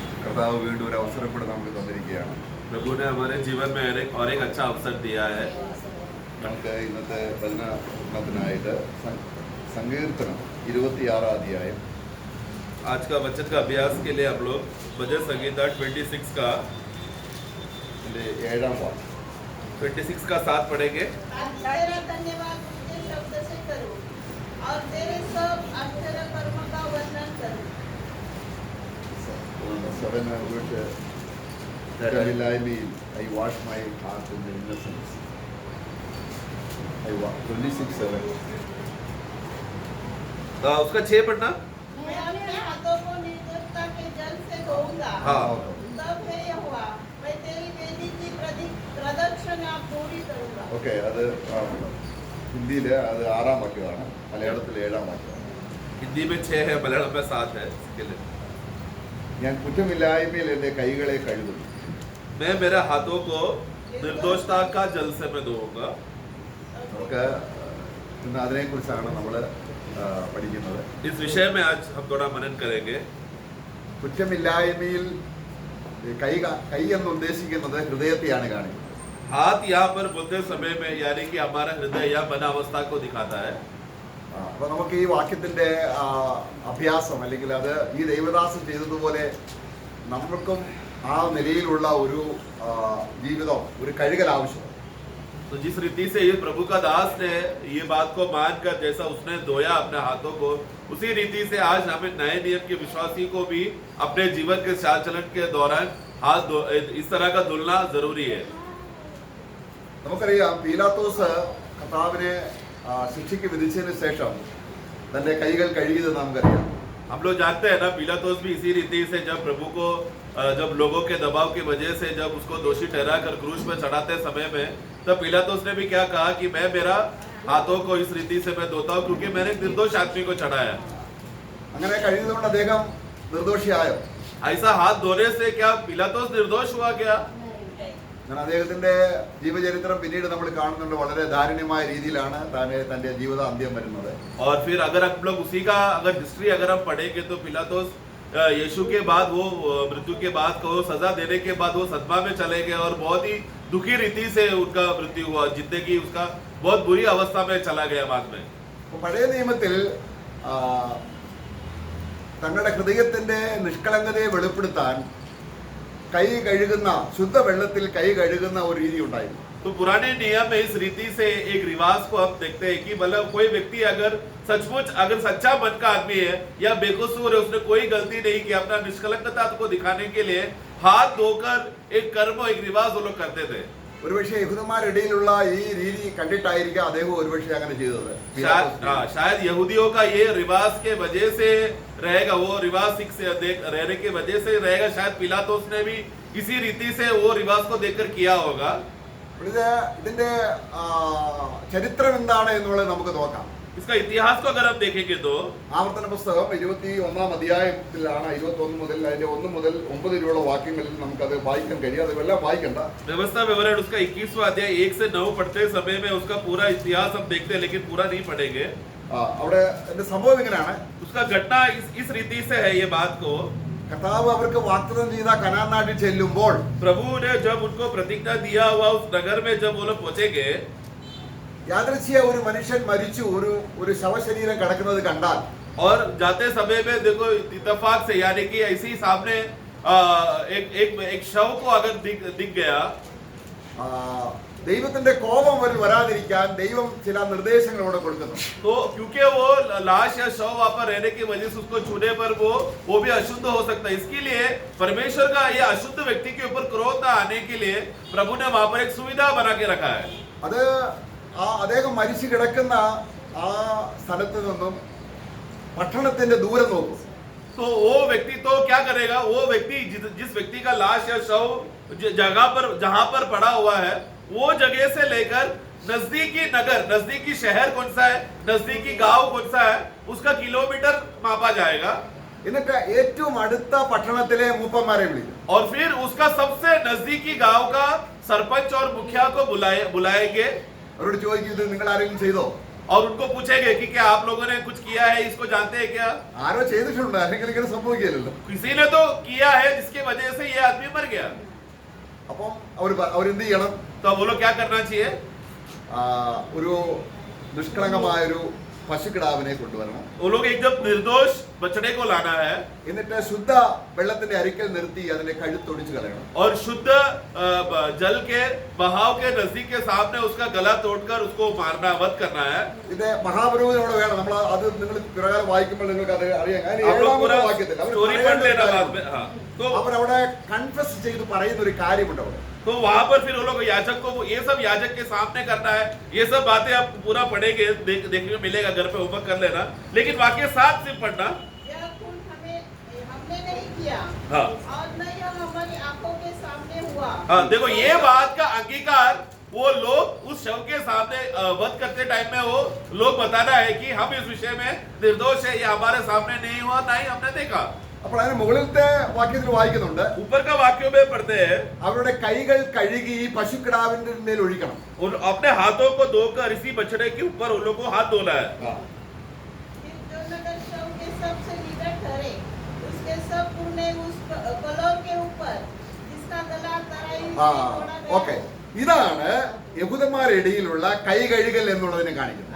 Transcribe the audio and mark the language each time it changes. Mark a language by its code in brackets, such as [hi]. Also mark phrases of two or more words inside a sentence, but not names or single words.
[ml] കർത്താവ് വീണ്ടും ഒരു അവസരം കൂടെ നമുക്ക് തന്നിരിക്കുകയാണ്. [hi] प्रभु ने हमारे जीवन में और एक अच्छा अवसर दिया है. [ml] നമുക്ക് ഇന്നത്തെ വചനത്തിനായിട്ട് സങ്കീർത്തനം 26 അധ്യായം [hi] आज का वचन का अभ्यास के लिए हम लोग भजन संगीता 26 का [ml] 7ാം വാക്യം [hi] 26 का 7 पढ़ेंगे. तेरा धन्यवाद ऊंचे शब्द से करो और तेरे सब आश्चर्य कर्म का वर्णन करो. [en] 7 കുറ്റമില്ലായ്മയിൽ I wash my heart in the innocence. 26:7. [hi] उसका 6 पढ़ना. मैं अपने हाथों को निर्दोषता के जल से धोऊंगा. हाँ. तब हे यहोवा मैं तेरी वेदी की प्रदक्षिणा पूरी करूंगा. [ml] ഓക്കെ, അത് ഹിന്ദിയിൽ അത് 6ാം വാക്യമാണ്, മലയാളത്തിൽ 7ാം വാക്യമാണ്. [hi] हिंदी में 6 है, मलयालम में 7 है. इसके लिए [ml] ഞാൻ കുറ്റമില്ലായ്മയിൽ എൻ്റെ കൈകളെ കഴുകുന്നു. [hi] मैं मेरे हाथों को निर्दोषता का जल से मैं धोऊंगा. [ml] നമുക്ക് ഇന്ന് അതിനെക്കുറിച്ചാണ് നമ്മൾ പഠിക്കുന്നത്. [hi] इस विषय में आज हम थोड़ा मनन करेंगे. [ml] കുറ്റമില്ലായ്മയിൽ കൈ എന്ന് ഉദ്ദേശിക്കുന്നത് ഹൃദയത്തെയാണ് കാണിക്കുന്നത്. [hi] हाथ यहाँ पर बोलते समय में यानी कि हमारा हृदय या मन अवस्था को दिखाता है. [ml] അപ്പൊ നമുക്ക് ഈ വാക്യത്തിന്റെ അഭ്യാസം അല്ലെങ്കിൽ അത് ഈ ദൈവദാസൻ ചെയ്തതുപോലെ നമ്മൾക്കും ആ നിലയിലുള്ള ഒരു ജീവിതം, ഒരു കഴുകൽ ആവശ്യം. [hi] तो जिस रीति से ये प्रभु का दास ने ये बात को मानकर जैसा उसने धोया अपने हाथों को, उसी रीति से आज हमें नए नियम के विश्वासी को भी अपने जीवन के चाल चलन के दौरान हाथ इस तरह का धुलना जरूरी है. [ml] നമുക്കറിയാം, പീലാത്തോസ് കർത്താവിനെ ശിക്ഷയ്ക്ക് വിധിച്ചതിന് ശേഷം തന്റെ കൈകൾ കഴുകിയത് നമുക്കറിയാം. [hi] हम लोग जानते हैं ना, पिलातुस भी इसी रीति से जब प्रभु को जब लोगों के दबाव की वजह से जब उसको दोषी ठहरा कर क्रूस पर चढ़ाते समय में, तब पिलातुस ने भी क्या कहा कि मैं मेरा हाथों को इस रीति से मैं धोता हूँ क्योंकि मैंने एक निर्दोष आदमी को चढ़ाया. [ml] അങ്ങനെ കഴുകിയതുകൊണ്ട് അദ്ദേഹം നിർദോഷിയായോ? [hi] ऐसा हाथ धोने से क्या पिलातुस निर्दोष हुआ क्या? [ml] അദ്ദേഹത്തിന്റെ ജീവചരിത്രം പിന്നീട് നമ്മൾ കാണുന്നുണ്ട്. വളരെ ദാരുണ്യമായ രീതിയിലാണ് തന്റെ ജീവിത അന്ത്യം വരുന്നത്. [hi] और फिर अगर हम लोग उसी का अगर हिस्ट्री अगर हम पढ़ेंगे तो पिलातुस यीशु के बाद वो मृत्यु के बाद को सजा देने के बाद वो सदमा में चले गए और बहुत ही दुखी रीति से उनका मृत्यु हुआ. जिंदगी उसका बहुत बुरी अवस्था में चला गया बाद में. [ml] പഴയ നിയമത്തിൽ തങ്ങളുടെ ഹൃദയത്തിന്റെ നിഷ്കളങ്കതയെ വെളിപ്പെടുത്താൻ കൈ കഴുകുന്ന, ശുദ്ധ വെള്ളത്തിൽ കൈ കഴുകുന്ന ഒരു രീതി ഉണ്ടായിരുന്നു. [hi] तो पुराने नियम में इस रीति से एक रिवाज को हम देखते हैं कि मतलब कोई व्यक्ति अगर सचमुच अगर सच्चा मन का आदमी है या बेकसूर है, उसने कोई गलती नहीं की, अपना निष्कलंकता को दिखाने के लिए हाथ धोकर एक कर्म, एक रिवाज वो लोग करते थे. [ml] ഒരുപക്ഷെ യഹൂദന്മാരിടയിലുള്ള ഈ രീതി കണ്ടിട്ടായിരിക്കാം അദ്ദേഹം ഒരുപക്ഷെ അങ്ങനെ ചെയ്തത്. [hi] शायद यहूदियों का ये रिवाज के वजह से रहेगा, वो रिवाज सिख से रहने के वजह से रहेगा. शायद पिलातुस ने भी इसी रीति से वो रिवाज को देखकर किया होगा. [ml] ഇതിന്റെ ചരിത്രം എന്താണ് എന്നുള്ളത് നമുക്ക് നോക്കാം. [hi] इसका इतिहास को अगर हम देखेंगे तो [ml] ആവർത്തന പുസ്തകം 21ാം അധ്യായത്തിലാണ് 21 മുതൽ അതിന്റെ 1 മുതൽ 9 വരെയുള്ള വാക്യങ്ങളിൽ നമുക്കത് വായിക്കാൻ കഴിയും. അതെല്ലാം വായിക്കണ്ട. [hi] व्यवस्था विवरण उसका 21वां अध्याय 1 से 9 पढ़ते समय में उसका पूरा इतिहास हम देखते हैं, लेकिन पूरा नहीं पढ़ेंगे. [ml] അവിടെ എന്റെ സംഭവം ഇങ്ങനെയാണ്. [hi] उसका घटना इस रीति से है. ये बात को [ml] കർത്താവ് അവർക്ക് വാഗ്ദത്തം ചെയ്ത കനാൻ നാട്ടിൽ ചെല്ലുമ്പോൾ [hi] प्रभु ने जब उनको प्रतिज्ञा दिया हुआ उस नगर में जब वो लोग पहुंचेंगे, [ml] യാദൃച്ഛിക ഒരു മനുഷ്യൻ മരിച്ചു ഒരു ശവശരീരം കിടക്കുന്നത് കണ്ടാൽ, [hi] और जाते समय में देखो इत्तेफाक से यानी कि ऐसे ही सामने एक शव को अगर दिख गया, [ml] ദൈവത്തിന്റെ കോപം വരാതിരിക്കാൻ ദൈവം ചില നിർദ്ദേശങ്ങൾ അവിടെ കൊടുക്കുന്നു. [hi] तो क्योंकि वो लाश या शव वहां पर रहने की वजह से उसको छूने पर वो भी अशुद्ध हो सकता है. इसके लिए परमेश्वर का ये अशुद्ध व्यक्ति के ऊपर क्रोध न आने के लिए प्रभु ने वहां पर एक सुविधा बना के रखा है. [ml] അത് അദ്ദേഹം മരിച്ചു കിടക്കുന്ന ആ സ്ഥലത്ത് നിന്നും പട്ടണത്തിന്റെ ദൂരം നോക്കും. [hi] तो वो व्यक्ति तो क्या करेगा, वो व्यक्ति जिस व्यक्ति का लाश या शव जगह पर जहां पर पड़ा हुआ है, वो जगह से लेकर नजदीकी नगर, नजदीकी शहर कौन सा है, नजदीकी गांव कौन सा है, उसका किलोमीटर मापा जाएगा. [ml] എന്നിട്ട് ഏറ്റവും അടുത്ത പട്ടണത്തിലെ മൂപ്പന്മാരെ വിളിക്കും. [hi] और फिर उसका सबसे नजदीकी गांव का सरपंच और मुखिया को बुलाएंगे. [ml] അവരോട് ചോദിക്കും, ഇത് നിങ്ങൾ ആരെങ്കിലും ചെയ്തോ? [hi] और उनको पूछेंगे कि क्या आप लोगों ने कुछ किया है, इसको जानते हैं क्या? [ml] ആരോ ചെയ്തിട്ടുണ്ട്, അല്ലെങ്കിൽ ഇങ്ങനെ സംഭവിക്കില്ലല്ലോ. [hi] किसी ने तो किया है जिसकी वजह से ये आदमी मर गया. [ml] അപ്പം അവരെന്ത് ചെയ്യണം? [hi] तो वो लोग क्या करना चाहिए? [ml] ഒരു നിഷ്കളങ്കമായൊരു പശുക്കിടാവിനെ കൊണ്ടുവരണം. [hi] वो लोग एकदम निर्दोष बछड़े को लाना है [ml] എന്നിട്ട് ശുദ്ധ വെള്ളത്തിന്റെ അരിക്കൽ നിർത്തി അതിന്റെ കഴുത്തൊടിച്ചു കളയണം. [hi] और शुद्ध जल के बहाव के नजदीक के सामने उसका गला तोड़कर उसको मारना, वध करना है. [ml] ഇത് മഹാപുരോഹിതനോട് വേണം. നമ്മൾ അത് നിങ്ങൾ പ്രകാരം വായിക്കുമ്പോൾ നിങ്ങൾക്ക് അത് അറിയാം. [hi] आप लोग पूरा [ml] വാക്യത്തിൽ [hi] स्टोरी पढ़ लेना बाद में. हाँ, तो [ml] അവരവിടെ കൺഫസ് ചെയ്ത് പറയുന്ന ഒരു കാര്യമുണ്ട് അവിടെ. [hi] तो वहां पर फिर वो लोग याजक को ये सब याजक के सामने करना है. ये सब बातें आप पूरा पढ़ेंगे, देखने को मिलेगा, घर पे होमवर्क कर लेना. लेकिन वाक्य 7 से पढ़ना. यह खून हमने नहीं किया, हाँ. और न यह हमारी आंखों के सामने हुआ. हाँ, देखो ये बात का अंगीकार वो लोग उस शव के सामने वध करते टाइम में वो लोग बताना है कि हम इस विषय में निर्दोष है, ये हमारे सामने नहीं हुआ, ना ही हमने देखा. [ml] അപ്പോൾ അതിന് മുകളിലത്തെ വാക്യത്തിൽ വായിക്കുന്നുണ്ട്, [hi] ऊपर का वाक्यों में पढ़ते हैं [ml] അവരുടെ കൈകൾ കഴുകി ഈ പശുക്കിടാവിന്റെ മേൽ ഒഴിക്കണം. [hi] और अपने हाथों को धोकर इसी बछड़े के ऊपर उन लोगों को हाथ धोना है. फिर जो नगर शव के सबसे निकट ठहरे, उसके सब पुरने उस कलौर के ऊपर जिसका गला तराई से तोड़ा गया. [ml] ഓക്കെ, ഇതാണ് യഹൂദന്മാരുടെ ഇടയിലുള്ള കൈ കഴുകൽ എന്നുള്ളതിനെ കാണിക്കുന്നത്.